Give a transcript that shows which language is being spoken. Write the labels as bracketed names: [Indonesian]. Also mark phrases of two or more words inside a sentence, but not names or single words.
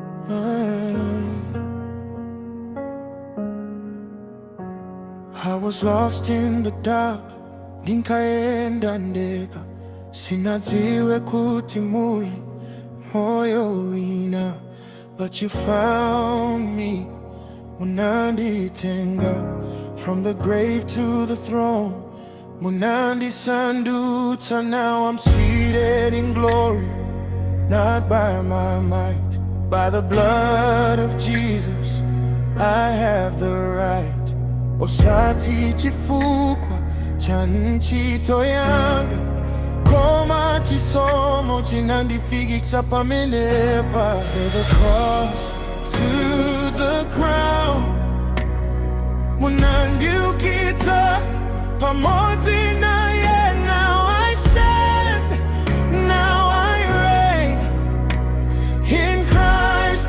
[English] I was lost in the dark, [Nyanja] nikaenda ndeka, sinadziwe kuti muli moyo wina. [English] But you found me, munanditenga, from the grave to the throne, munandisandutsa. Now I'm seated in glory, not by my might, by the blood of Jesus I have the right. [Nyanja] Osati chifukwa cha ntchito yanga, koma chisomo chinandifikitsa pamenepa. [English] For the cross to the crown, [Nyanja] munandiukitsa pamodzi naye. [English] Now I stand, now I reign in Christ.